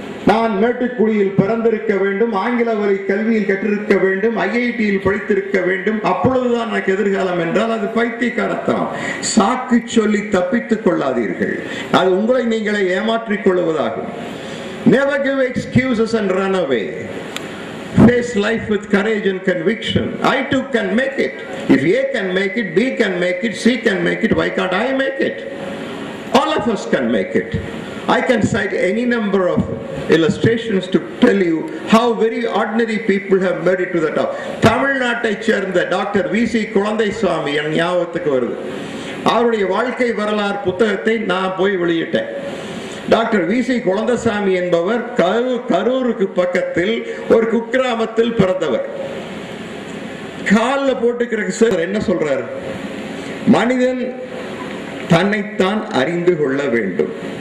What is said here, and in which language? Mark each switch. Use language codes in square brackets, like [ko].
[ta] நான் மேட்டுக்குடியில் பிறந்திருக்க வேண்டும், ஆங்கில வழி கல்வியில் கற்றிருக்க வேண்டும், ஐஐடியில் படித்திருக்க வேண்டும், அப்பொழுதுதான் எனக்கு எதிர்காலம் என்றால் அது பைத்தியக்காரத்தனம். சாக்கு சொல்லி தப்பித்துக் கொள்ளாதீர்கள். அது உங்களை நீங்களே ஏமாற்றிக் கொள்வதாகும். [en] Never give excuses and run away. Face life with courage and conviction. I too can make it. If A can make it, B can make it, C can make it, why can't I make it? All of us can make it. I can cite any number of illustrations to tell you how very ordinary people have made it to the top. [ta] தமிழ்நாட்டை சேர்ந்த doctor வி.சி. Kulandaisamy என் ஞாபகத்துக்கு வருது. அவருடைய வாழ்க்கை வரலாறு புத்தகத்தை நான் போய் வெளியிட்டேன். டாக்டர் வி.சி. குழந்தைசாமி என்பவர் கரூருக்கு பக்கத்தில் ஒரு குக்கிராமத்தில் பிறந்தவர். காலில் போட்டுக்கிற சார் என்ன சொல்றார்? மனிதன் தன்னைத்தான் அறிந்து கொள்ள வேண்டும்.